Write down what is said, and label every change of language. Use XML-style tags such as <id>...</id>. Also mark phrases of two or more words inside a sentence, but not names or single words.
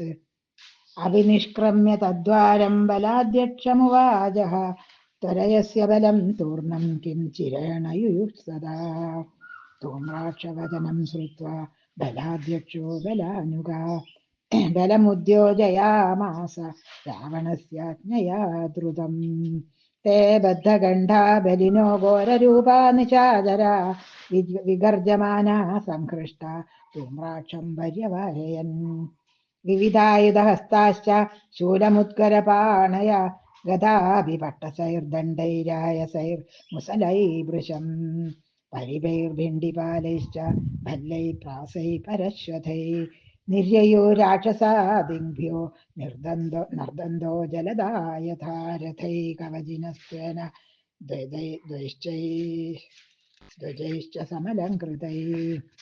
<sa>അഭിനിഷ്ക്രമ്യ തദ്വാരം ബലാധ്യക്ഷമുവാചഃ ത്വരയസ്യ ബലം തൂർണം കിം ചിരേണ യുയുത്സദാ. ധൂമ്രാക്ഷവചനം ശ്രുത്വാ ബലാധ്യക്ഷോ ബലാനുഗാ ബലമുദ്യോജയാമാസ രാവണസ്യാജ്ഞയാ ദ്രുതം. ते बद्धगण्डा बलिनो घोररूपा निशाचरा विगर्जमाना संहृष्टा धूम्राक्षं पर्यवाहयन् विविधायुधहस्ताश्च शूलमुत्करपाणया गदाभिपट्टसैर्दण्डैरायसैर्मुसलैर्भृशम् परिभैर्भिण्डिपालैश्च भल्लैः प्रासैः परश्वथैः निर्ययो राक्षसादिभ्यो नर्दन्दो जलदा यथा रथैः कवचिनस्त्वेन ध्वजैश्च समलङ्कृतैः</sa>